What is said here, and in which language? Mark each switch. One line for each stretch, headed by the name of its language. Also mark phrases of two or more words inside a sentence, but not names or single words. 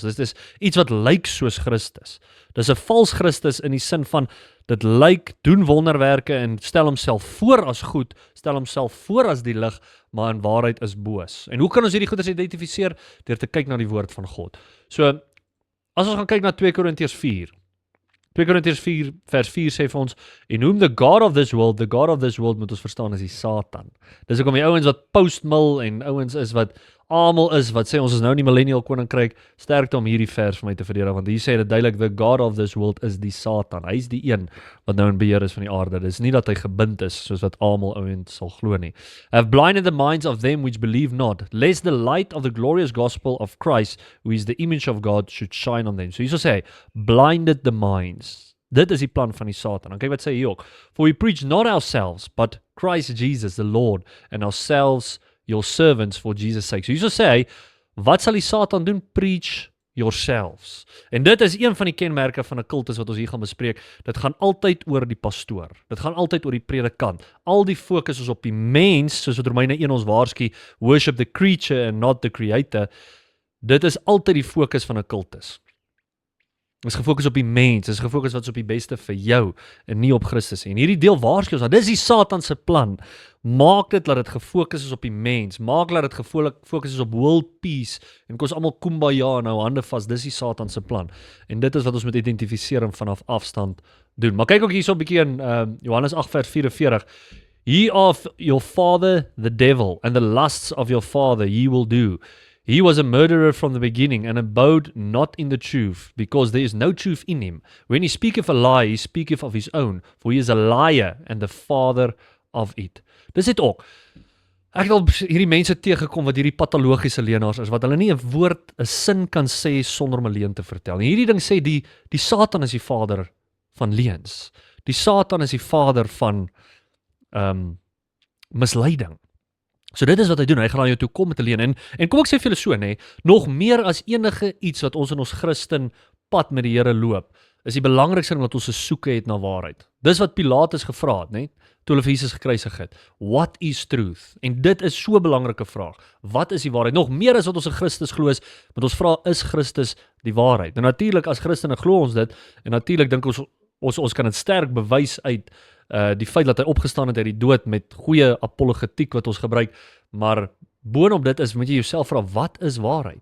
Afrikaans: Dit is iets wat lyk soos Christus. Dis 'n vals Christus in die sin van dit lyk, doen wonderwerke en stel homself voor as goed, stel homself voor as die lig, maar in waarheid is boos. En hoe kan ons hierdie goeders identifiseer? Deur te kyk na die woord van God. So, as ons gaan kyk na 2 Korintiërs 4. 2 Korintiërs 4 vers 4 sê vir ons,
English: in whom the God of this world
Afrikaans: moet ons verstaan is die Satan. Dis hoekom die ouens wat postmil en ouens is wat almal is, wat sê ons is nou in die millennial koninkryk, sterkte om hierdie vers vir my te verdedig, want hier sê dit duidelik,
English: the God of this world
Afrikaans: is die Satan. Hy is die een wat nou in beheer is van die aarde. Dis nie dat hy gebind is, soos wat almal ouens sal glo nie.
English: Have blinded the minds of them which believe not, lest the light of the glorious gospel of Christ, who is the image of God, should shine on them.
Afrikaans: So hier sê hy,
English: blinded the minds.
Afrikaans: Dit is die plan van die Satan. En kyk wat sê hy ook.
English: For we preach not ourselves, but Christ Jesus the Lord, and ourselves your servants for Jesus' sake.
Afrikaans: So hier sê hy, wat sal die Satan doen?
English: Preach yourselves.
Afrikaans: En dit is een van die kenmerke van 'n kultus wat ons hier gaan bespreek. Dit gaan altyd oor die pastoor. Dit gaan altyd oor die predikant. Al die fokus is op die mens, soos wat Romeine 1 ons waarsku,
English: worship the creature and not the creator.
Afrikaans: Dit is altyd die fokus van 'n kultus. Dit is gefokus op die mens, dit is gefokus wat is op die beste vir jou en nie op Christus nie. En hierdie deel waarsku ons, dis die Satan se plan. Maak dit dat dit gefokus is op die mens, maak dat dit gefokus is op
English: world peace
Afrikaans: en kom ons almal kumbaya en nou hande vas, dis die Satan se plan. En dit is wat ons moet identifiseer en vanaf afstand doen. Maar kyk ook hierso 'n bietjie in Johannes 8 vers 44.
English: Ye of your father the devil, and the lusts of your father ye will do. He was a murderer from the beginning, and abode not in the truth, because there is no truth in him. When he speaketh a lie, he speaketh of his own, for he is a liar, and the father of it.
Afrikaans: Dis dit ook. Ek het al hierdie mense teëgekom wat hierdie patologiese leenaars is, wat hulle nie 'n woord, 'n sin kan sê sonder om 'n leuen te vertel. En hierdie ding sê die Satan is die vader van leuns. Die Satan is die vader van misleiding. So dit is wat hy doen, hy gaan na jou toe kom met 'n leuen. En kom ek sê vir julle so, nê, nog meer as enige iets wat ons in ons Christen pad met die Here loop, is die belangrikste ding wat ons soeke het na waarheid. Dis wat Pilatus gevra het, nê, toe hulle vir Jesus gekruisig het.
English: What is truth?
Afrikaans: En dit is so 'n belangrike vraag. Wat is die waarheid? Nog meer as wat ons in Christus glo is, want ons vra, is Christus die waarheid? En natuurlik as Christene glo ons dit, en natuurlik dink ons kan dit sterk bewys uit die feit dat hy opgestaan het uit die dood met goeie apologetiek wat ons gebruik, maar boonop dit is, moet jy jouself vra, wat is waarheid?